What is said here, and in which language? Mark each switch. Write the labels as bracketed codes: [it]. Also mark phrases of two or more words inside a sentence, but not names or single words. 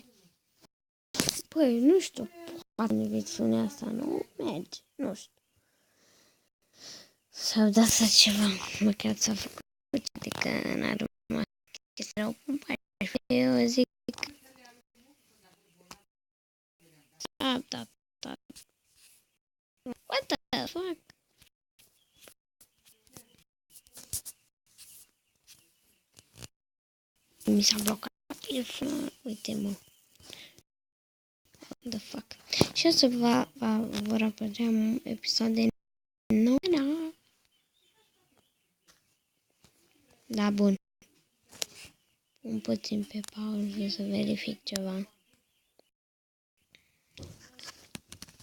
[ro] Păi, nu știu, poate versiunea asta nu merge, nu știu. S-au dat să ceva, măcar s-a făcut, adică n-a rămas chestia o cumpare. Eu zic, da. [en] What the fuck? [ro] Mi s-a blocat telefonul, uite mă. [en] What the fuck? [ro] Și o să vor apărea episoade noi, da? Da, bun. Pun puțin pe pauză să verific ceva.